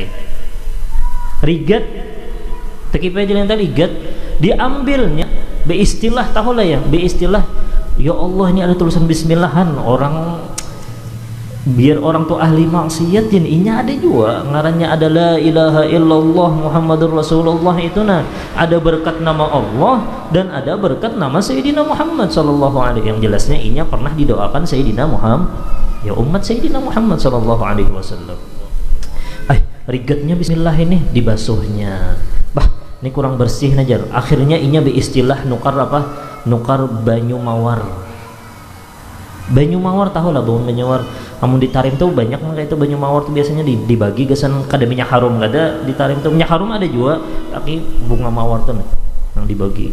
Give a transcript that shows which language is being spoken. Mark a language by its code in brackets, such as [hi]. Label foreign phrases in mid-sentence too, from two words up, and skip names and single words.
[bjn] Rigat takipai di lantai, rigat diambilnya beistilah, tahulah ya, beistilah ya Allah ini ada tulisan bismillahan. Orang biar orang tuh ahli maksiat inya ada juga ngarannya ada [ar] la ilaha illallah Muhammadur Rasulullah. [id] Itu nah ada berkat nama Allah dan ada berkat nama Sayyidina Muhammad [ar] sallallahu alaihi. [id] Yang jelasnya inya pernah didoakan Sayyidina Muhammad, ya umat Sayyidina Muhammad [ar] sallallahu alaihi wasallam. [bjn] Rigatnya bismillah ini dibasuhnya, ini kurang bersih najar. Akhirnya inya beristilah nukar apa? Nukar banyu mawar. Banyu mawar tahu lah banyu mawar. Namun di Tarim tuh banyak itu banyu mawar tuh biasanya dibagi gesan kada minyak harum, kada di Tarim tuh minyak harum ada juga, tapi bunga mawar tuh yang dibagi.